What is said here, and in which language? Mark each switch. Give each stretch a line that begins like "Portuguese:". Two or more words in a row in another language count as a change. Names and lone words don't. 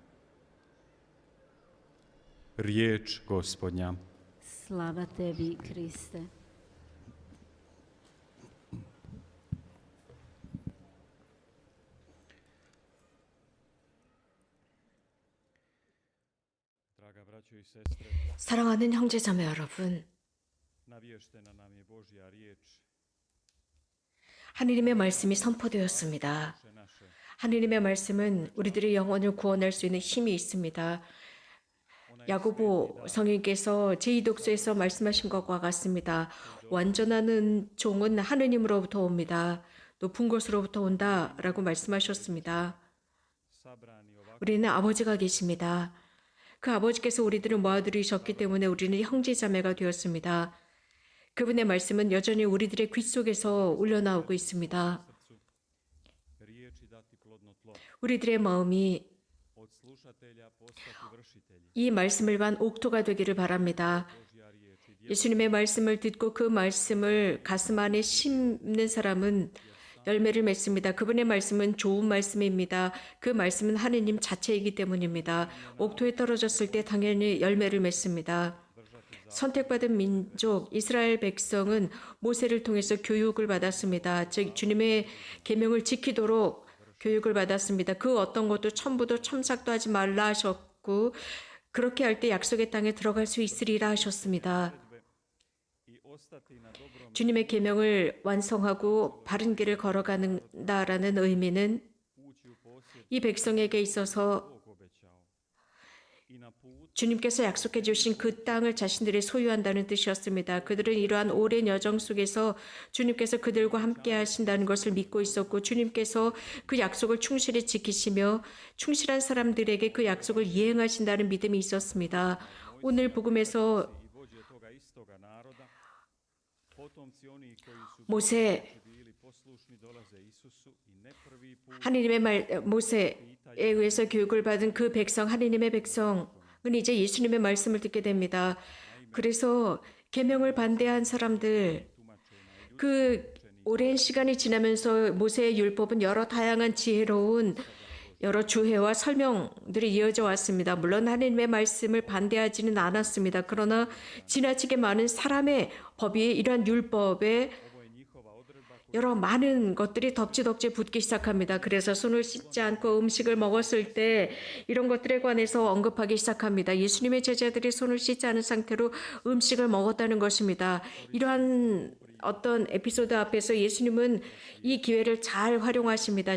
Croatian: Riječ Gospodnja. Slava tebi, Kriste. Draga braćo i sestre,
Korean: 사랑하는 형제자매 여러분,
Croatian: naviještena nam je Božja riječ,
Korean: 하느님의 말씀이 선포되었습니다.
Croatian: naše
Korean: 하느님의 말씀은 우리들의 영혼을 구원할 수 있는 힘이 있습니다. 야고보 성인께서 제2독서에서 말씀하신 것과 같습니다. 완전한 종은 하느님으로부터 옵니다. 높은 곳으로부터 온다라고 말씀하셨습니다.
Croatian: sabrani ovako
Korean: 우리는 아버지가 계십니다. 그 아버지께서 우리들을 모아들이셨기 때문에 우리는 형제자매가 되었습니다. 그분의 말씀은 여전히 우리들의 귀 속에서 울려나오고 있습니다.
Croatian: riječi dati plodno tlo,
Korean: 우리들의 마음이
Croatian: od slušatelja postati vršitelji.
Korean: 이 말씀을 반 옥토가 되기를 바랍니다.
Croatian: Božja riječ i
Korean: 예수님의 말씀을 듣고 그 말씀을 가슴 안에 심는 사람은 열매를 맺습니다. 그분의 말씀은 좋은 말씀입니다. 그 말씀은 하느님 자체이기 때문입니다. 옥토에 떨어졌을 때 당연히 열매를 맺습니다. 선택받은 민족 이스라엘 백성은 모세를 통해서 교육을 받았습니다. 즉 주님의 계명을 지키도록 교육을 받았습니다. 그 어떤 것도 첨부도 첨삭도 하지 말라 하셨고 그렇게 할 때 약속의 땅에 들어갈 수 있으리라 하셨습니다.
Croatian: i ostati na dobrom
Korean: 주님의 계명을 완성하고 바른 길을 걸어가는다라는 의미는
Croatian: ući u posjed
Korean: 이 백성에게 있어서
Croatian: Bog obećao. I na put
Korean: 주님께서 약속해 주신 그 땅을 자신들이 소유한다는 뜻이었습니다. 그들은 이러한 오랜 여정 속에서 주님께서 그들과 함께 하신다는 것을 믿고 있었고 주님께서 그 약속을 충실히 지키시며 충실한 사람들에게 그 약속을 이행하신다는 믿음이 있었습니다. 오늘 복음에서
Croatian: i vođe toga istoga naroda, potomci oni koji su 모세 bili poslušni dolaze Isusu i ne prvi put
Korean: 하느님의 말 모세에 의해서 교육을 받은 그 백성 하느님의 백성은 이제 예수님의 말씀을 듣게 됩니다. 그래서 계명을 반대한 사람들 그 오랜 시간이 지나면서 모세의 율법은 여러 다양한 지혜로운 여러 주해와 설명들이 이어져 왔습니다. 물론 하느님의 말씀을 반대하지는 않았습니다. 그러나 지나치게 많은 사람의 법이 이러한 율법에
Croatian: ovo je njihova odredba koju
Korean: 여러 많은 것들이 덕지덕지 붙기 시작합니다. 그래서 손을 씻지 않고 음식을 먹었을 때 이런 것들에 관해서 언급하기 시작합니다. 예수님의 제자들이 손을 씻지 않은 상태로 음식을 먹었다는 것입니다. 이러한 어떤 에피소드 앞에서 예수님은 이 기회를 잘 활용하십니다.